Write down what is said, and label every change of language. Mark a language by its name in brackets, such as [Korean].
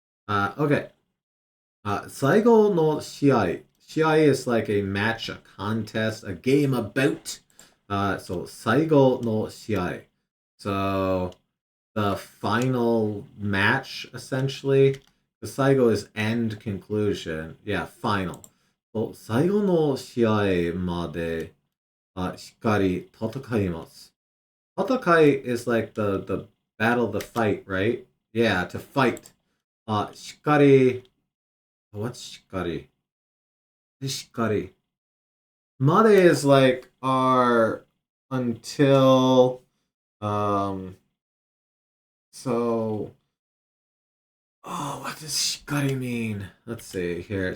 [Japanese] Okay. 最後の試合. [English] 試合 is like a match, a contest, a game about. So [Japanese] 最後の試合. [English] So the final match, essentially. The Saigo is end conclusion. Yeah, final. [Japanese] 最後の試合までしっかり戦います。 [English] Tatakai is like the battle, the fight, right? Yeah, to fight. Shikari. What's shikari? Shikari. Made is like our until so what does shikari mean? Let's see here.